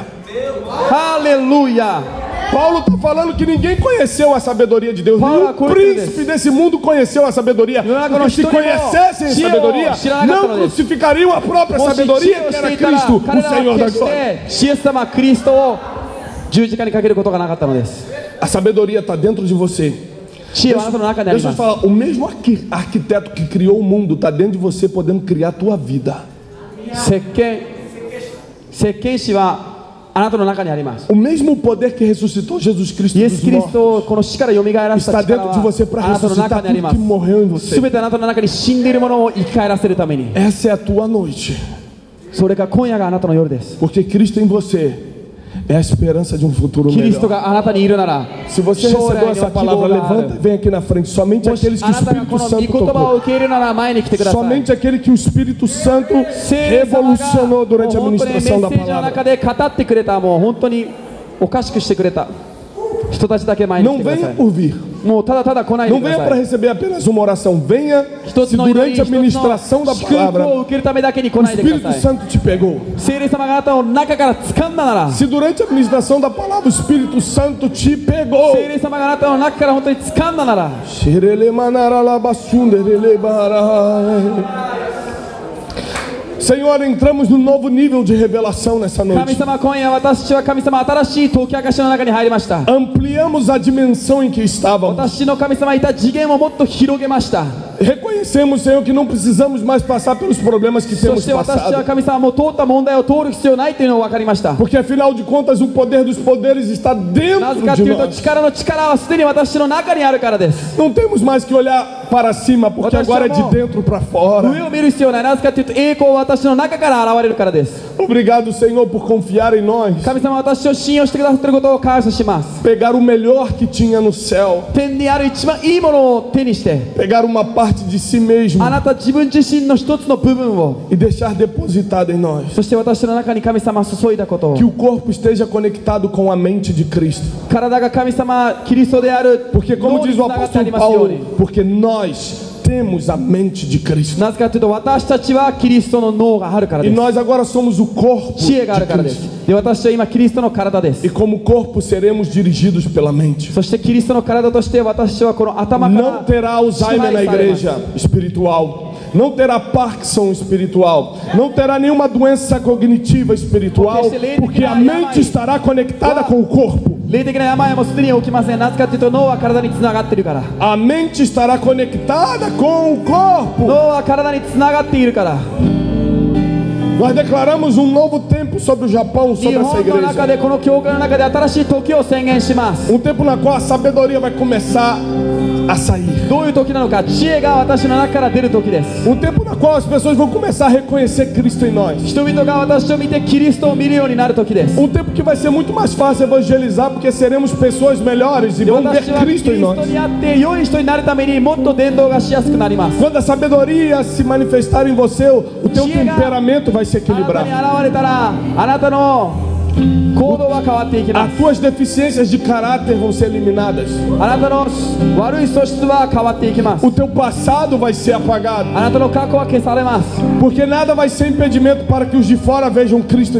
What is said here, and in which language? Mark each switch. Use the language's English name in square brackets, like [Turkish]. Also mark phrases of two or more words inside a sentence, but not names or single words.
[Portuguese] Aleluia! Paulo está falando que ninguém conheceu a sabedoria de Deus. Nenhum príncipe desse mundo conheceu a sabedoria. Porque se conhecessem a sabedoria, não crucificariam a própria sabedoria, que era Cristo, o Senhor da glória. [Japanese] イエス様キリストを十字架にかけることがなかったのです。 [Portuguese] A sabedoria está dentro de você. [Japanese] 知恵はあなたの中にあり [Portuguese] Deixa [Japanese] ま [Portuguese] eu [Japanese] す。 [Portuguese] falar, o mesmo arquiteto que criou o mundo está dentro de você, podendo criar a tua vida. [Japanese] 設計士はあなたの中にあります。 [Portuguese] O mesmo poder que ressuscitou Jesus Cristo [Japanese] イエス・ [Portuguese] dos [Japanese] キリスト [Portuguese] mortos [Japanese] をこの死から蘇らせた [Portuguese] está [Japanese] 力 [Portuguese] dentro de você [Japanese] は [Portuguese] para [Japanese] あなたの中 [Portuguese] ressuscitar [Japanese] にあり [Portuguese] tudo [Japanese] ま [Portuguese] que [Japanese] す。 [Portuguese] morreu em você. [Japanese] すべてあなたの中に死んでいるものを生き返らせるために。 [Portuguese] Essa é a tua noite. [Japanese] それが今夜があなたの夜です。 [Portuguese] Porque Cristo em você é a esperança de um futuro [Japanese] キリスト [Portuguese] melhor. [Japanese] があなたにいるなら、 [Portuguese] Se você [Japanese] 将 [Portuguese] recebeu [Japanese] 来に [Portuguese] essa [Japanese] は希望 [Portuguese] palavra, [Japanese] があ [Portuguese] levanta e [Japanese] る。 [Portuguese] vem aqui na frente. Somente [Japanese] もし [Portuguese] aqueles que [Japanese] あ [Portuguese] o [Japanese] なたがこ [Portuguese] Espírito [Japanese] の御 [Portuguese] Santo [Japanese] 言葉 [Portuguese] tocou. [Japanese] を受け入れるなら前に来てください。 [Portuguese] Somente aquele que o Espírito Santo [Japanese] 聖様が [Portuguese] revolucionou durante a [Japanese] もう本当にメッセ [Portuguese] ministração da [Japanese] ージの中 [Portuguese] palavra. [Japanese] で語ってくれた、もう本当におかしくしてくれた人たちだけ前に来 [Portuguese] Não [Japanese] てくださ [Portuguese] venha [Japanese] い。 [Portuguese] por vir. [Japanese] もうただただ来ないで [Portuguese] Não [Japanese] くだ [Portuguese] venha [Japanese] さ [Portuguese] para [Japanese] い。 [Portuguese] receber apenas uma oração. Venha [Japanese] 一つ [Portuguese] se [Japanese] の祈り、 [Portuguese] durante a [Japanese] 一つの [Portuguese] ministração da [Japanese] 祝福を [Portuguese] palavra [Japanese] 受けるためだけに来 [Portuguese] o [Japanese] ないでく [Portuguese] Espírito [Japanese] ださい。 [Portuguese] Santo te pegou. [Japanese] 聖霊様があなたを中から掴んだなら、 [Portuguese] Se durante a ministração da palavra o Espírito Santo te pegou. [Japanese] 聖霊様があなたの中から本当に掴んだなら、 [Portuguese] Senhor, entramos num novo nível de revelação nessa [Japanese] 神 [Portuguese] noite. [Japanese] 様、今夜私は神様、新しい解き明かしの中に入りました。 [Portuguese] Ampliamos a dimensão em que estávamos. [Japanese] 私の神様いた次元をもっと広げました。 [Portuguese] Reconhecemos, Senhor, que não precisamos mais passar pelos problemas que [Japanese] そ [Portuguese] temos [Japanese] して私は [Portuguese] passado. [Japanese] 神様、もう通った問題を通る必要ないというのを分かりました。 [Portuguese] Porque afinal de contas o poder dos poderes está [Japanese] なぜか [Portuguese] dentro [Japanese] と [Portuguese] de [Japanese] いうと、 [Portuguese] nós. [Japanese] 力の力はすでに私の中にあるからです。 [Portuguese] Não temos mais que olhar para cima, porque agora é de dentro para [Japanese] 上 [Portuguese] fora. [Japanese] を見る必要ない。なぜかというと、栄光は私の中から現れるからです。 [Portuguese] Obrigado, Senhor, por confiar em nós. [Japanese] 神様、私を信用してくださっていることを感謝します。 [Portuguese] Pegar o melhor que tinha no céu. [Japanese] 天にある一番いいものを手にして、 [Portuguese] Pegar uma parte de si mesmo [Japanese] あなた自分自身の一つの部分を、 [Portuguese] e deixar depositado em nós. [Japanese] そして私の中に神様注いだことを、 [Portuguese] Que o corpo esteja conectado com a mente de Cristo. [Japanese] 体が神様キリストである [Portuguese] Porque, como [Japanese] 脳に [Portuguese] diz [Japanese] つ [Portuguese] o [Japanese] ながってあ [Portuguese] apóstolo [Japanese] りますよう [Portuguese] Paulo, [Japanese] に。 [Portuguese] porque nós temos a mente de Cristo. [Japanese] なぜかというと、私たちはキリストの脳があるから [Portuguese] E [Japanese] です。 [Portuguese] nós agora somos o corpo [Japanese] 知恵があ [Portuguese] de [Japanese] るからで [Portuguese] Cristo. [Japanese] す。で、私は今キリストの体です [Portuguese] E。como corpo seremos dirigidos pela mente. [Japanese] そしてキリストの体として私はこの頭か [Portuguese] Não [Japanese] ら [Portuguese] terá Alzheimer na igreja espiritual. Não terá Parkinson espiritual. Não terá nenhuma doença cognitiva espiritual. Porque a mente estará conectada com o corpo. [Japanese] 霊的な病もすでに起きません。なぜかというと、脳は体につながっているから。 [Portuguese] A mente estará conectada com o corpo. [Japanese] 脳は体につながっているから。 [Portuguese] Nós declaramos um novo tempo sobre o Japão, [Japanese] 日 [Portuguese] sobre essa [Japanese] 本の中 [Portuguese] igreja. [Japanese] で、この教会の中で新しい時を宣言します。 [Portuguese] Um tempo na qual a sabedoria vai começar a sair. [Japanese] どういう時なのか、知恵が私の中から出る時です。 [Portuguese] Um tempo na qual as pessoas vão começar a reconhecer Cristo em nós. [Japanese] 人々が私を見てキリストを見るようになる時です。 [Portuguese] Um tempo que vai ser muito mais fácil evangelizar, porque seremos pessoas melhores e [Japanese] で [Portuguese] vamos ver [Japanese] 私はキリ [Portuguese] Cristo em [Japanese] スト [Portuguese] nós. [Japanese] にあって良い人になるためにもっと伝道がしやすくなります。 [Portuguese] Quando a sabedoria se manifestar em você, o teu temperamento vai se [Japanese] あなたに [Portuguese] equilibrar. [Japanese] 現れたら、あなたの行動は変わっていきま [Portuguese] As [Japanese] す。 [Portuguese] tuas deficiências de caráter vão ser eliminadas. [Japanese] あなたの悪い素質は変わっていきます。 [Portuguese] O teu passado vai ser apagado. [Japanese] あなたの過去は消されます。 [Portuguese] Porque nada vai ser impedimento para que os de fora vejam Cristo em